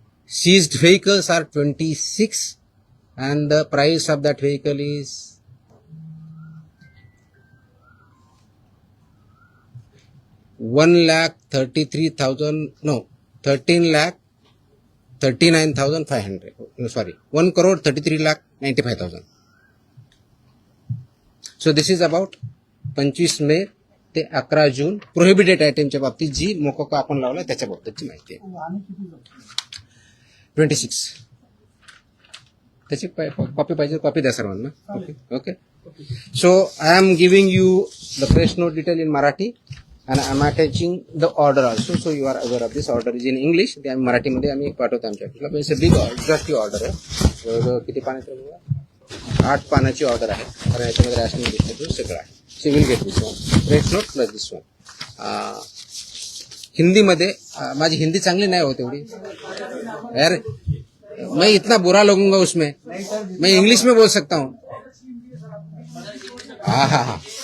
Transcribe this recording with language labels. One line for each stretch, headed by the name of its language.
English: Seized vehicles are 26, and the price of that vehicle is 13,39,500. Sorry, 1,33,95,000. So this is about
Marathi: 25 मे ते 11 जून prohibited आयटमच्या बाबतीत जी मोकोका आपण लावला त्याच्या बाबतीतची माहिती आहे. आणि किती जप्त? 26. त्याची कॉपी पाहिजे, कॉपी द्या सर्वांना. Okay.
English: So I am giving you the press note detail in Marathi and I am attaching the order also. So you are aware of this. Order is in English.
Marathi: ते आम्ही मराठीमध्ये आम्ही पाठवतो आमच्या ऑफिसला. पण बिग एक्झॉस्टिव्ह ऑर्डर आहे. जवळजवळ किती पानाचं आहे? 8 पानाची ऑर्डर आहे. कारण याच्यामध्ये रॅशनिंग डिस्ट्रीब्यूट सगळं आहे.
English: So you will get this one. Press note plus this one.
Marathi: हिंदीमध्ये माझी हिंदी चांगली नाही होत एवढी यार.
Hindi: मैं इतना बुरा लगूंगा उसमें. मैं इंग्लिश में बोल सकता हूँ. हाँ.